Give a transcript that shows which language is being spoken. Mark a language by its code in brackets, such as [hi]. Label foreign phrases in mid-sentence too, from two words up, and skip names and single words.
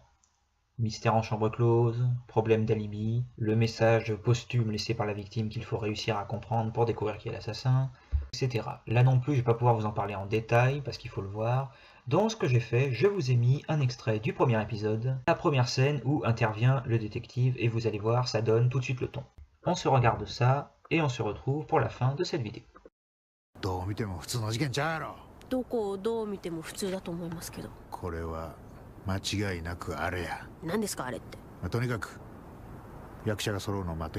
[fr] Mystère en chambre close, problème d'alibi, le message posthume laissé par la victime qu'il faut réussir à comprendre pour découvrir qui est l'assassin, etc. Là non plus je vais pas pouvoir vous en parler en détail parce qu'il faut le voir. Donc ce que j'ai fait, je vous ai mis un extrait du premier épisode, la première scène où intervient le détective et vous allez voir, ça donne tout de suite le ton. On se regarde ça et on se retrouve pour la fin de cette vidéo. [ja] どう見ても普通の事件ちゃうやろ。どこをどう見ても普通だと思いますけど。これは間違いなくあれや。何ですかあれって。とにかく役者が揃うのを待て。